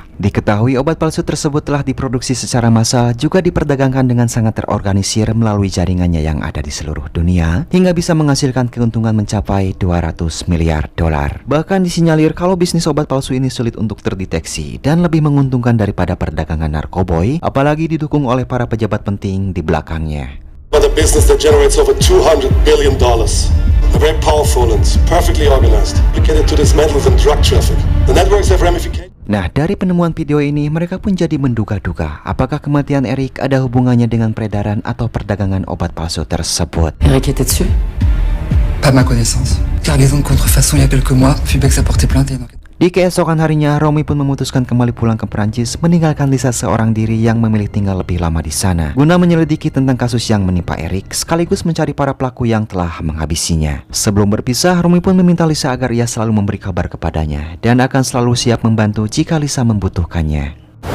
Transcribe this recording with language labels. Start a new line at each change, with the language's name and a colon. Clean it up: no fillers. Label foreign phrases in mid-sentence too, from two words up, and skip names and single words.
Indonesian: Diketahui obat palsu tersebut telah diproduksi secara massal, juga diperdagangkan dengan sangat terorganisir melalui jaringannya yang ada di seluruh dunia, hingga bisa menghasilkan keuntungan mencapai 200 miliar dolar. Bahkan disinyalir kalau bisnis obat palsu ini sulit untuk terdeteksi dan lebih menguntungkan daripada perdagangan narkoboy, apalagi didukung oleh para pejabat penting di belakangnya.
English: But a business that generates over $200 billion. They're very powerful and perfectly organized. Dedicated to dismantling and drug traffic. The networks have ramifications.
Indonesian: Nah, dari penemuan video ini, mereka pun jadi menduga-duga apakah kematian Eric ada hubungannya dengan peredaran atau perdagangan obat palsu tersebut.
French: Eric était dessus? Pas de ma connaissance. Cargaison de contrefaçon il y a quelques mois, Fubex a porté plainte et une enquête.
Indonesian: Di keesokan harinya, Romy pun memutuskan kembali pulang ke Prancis, meninggalkan Lisa seorang diri yang memilih tinggal lebih lama di sana guna menyelidiki tentang kasus yang menimpa Eric, sekaligus mencari para pelaku yang telah menghabisinya. Sebelum berpisah, Romy pun meminta Lisa agar ia selalu memberi kabar kepadanya dan akan selalu siap membantu jika Lisa membutuhkannya.